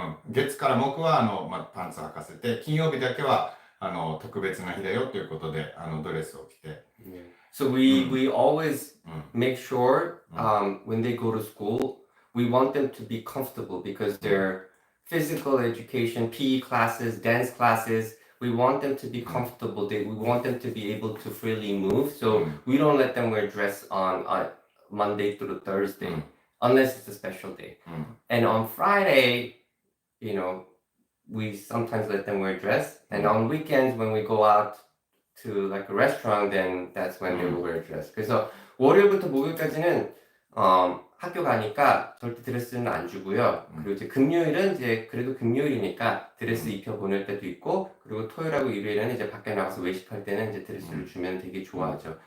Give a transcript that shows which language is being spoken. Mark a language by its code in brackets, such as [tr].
[ja] 月から木はパンツ履かせて、金曜日だけは特別な日だよということでドレスを着て。 [en] So we always make sure when they go to school, we want them to be comfortable because their physical education, PE classes, dance classes, we want them to be comfortable. We want them to be able to freely move. So we don't let them wear dress on Monday through Thursday unless it's a special day. And on Friday, you know, we sometimes let them wear dress. And on weekends when we go out to like a restaurant, then that's when they will wear dress. [ko] 그래서 월요일부터 목요일까지는 학교 가니까 절대 드레스는 안 주고요. 그리고 이제 금요일은 이제 그래도 금요일이니까 드레스 입혀 보낼 때도 있고, 그리고 토요일하고 일요일에는 이제 밖에 나가서 외식할 때는 이제 드레스를 주면 되게 좋아하죠.